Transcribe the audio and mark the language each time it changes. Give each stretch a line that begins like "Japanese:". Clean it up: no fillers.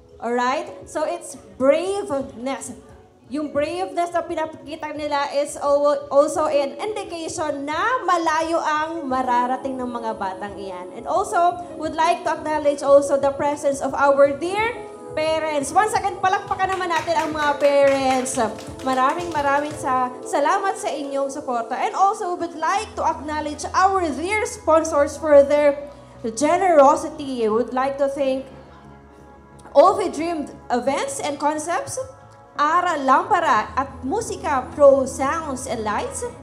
English: Alright? So it's braveness.
Filipino: Yung braveness na pinapakita nila
English: is also an indication
Filipino: na malayo ang mararating ng mga batang iyan.
English: And also, would like to acknowledge also the presence of our dear parents. Once again,
Filipino: palakpakan naman natin ang mga parents. Maraming salamat sa inyong suporta.
English: And also, would like to acknowledge our dear sponsors for their generosity. Would like to thank Ovi Dream Events and Concepts, Ara Lampara at Musika Pro Sounds and Lights,